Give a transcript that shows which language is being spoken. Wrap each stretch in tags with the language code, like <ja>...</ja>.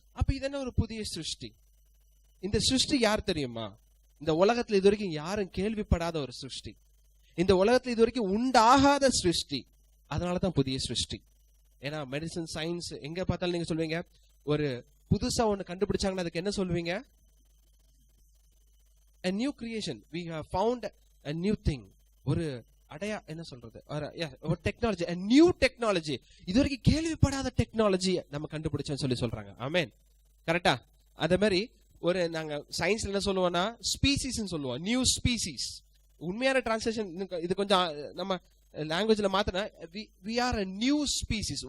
<ta>அப்ப இது என்ன ஒரு புதிய சிருஷ்டி? இந்த சிருஷ்டி யார் தெரியுமா? இந்த உலகத்துல இது வரைக்கும் யாரும் கேள்விப்படாத ஒரு சிருஷ்டி. இந்த உலகத்துல இது வரைக்கும் உண்டாகாத சிருஷ்டி. அதனாலதான் புதிய சிருஷ்டி. ஏன்னா மெடிசன், சயின்ஸ் எங்க பார்த்தாலும் நீங்க சொல்வீங்க, ஒரு புதுசா ஒண்ணு கண்டுபிடிச்சாங்கன்னா அதுக்கு என்ன சொல்வீங்க?</ta> <en>a new creation, we have found a new thing.</en> <ta>ஒரு என்ன சொல்றது, ஒரு டெக்னாலஜி,</ta> <en>a new technology.</en> <ta>இதுவரைக்கும் கேள்விப்படாத டெக்னாலஜி நம்ம கண்டுபிடிச்சோம்னு சொல்லி சொல்றாங்க. ஆமென். கரெக்டா? அதே மாதிரி நாங்க சயின்ஸ்ல என்ன சொல்லுவோம்னா ஸ்பீசிஸ் சொல்லுவோம், நியூ ஸ்பீசிஸ். உண்மையான டிரான்ஸ்லேஷன் இது கொஞ்சம் நம்ம லாங்குவேஜ்ல மாத்தினா</ta> <en>we are a new species.</en>